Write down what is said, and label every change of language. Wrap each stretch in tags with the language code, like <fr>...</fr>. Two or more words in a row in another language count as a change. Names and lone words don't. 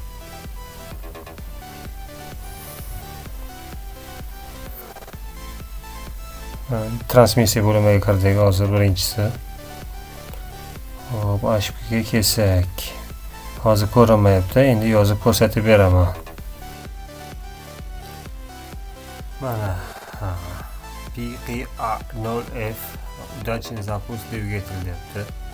<uz>Transmissiya bo'limiga kirdik hozir birinchisi. Hop, HPga kelsak. Hozir ko'rinmayapti, endi yozib ko'rsatib beraman.</uz> <ru>Mana PQA0F удачный запуск двигателя deyapti.</ru>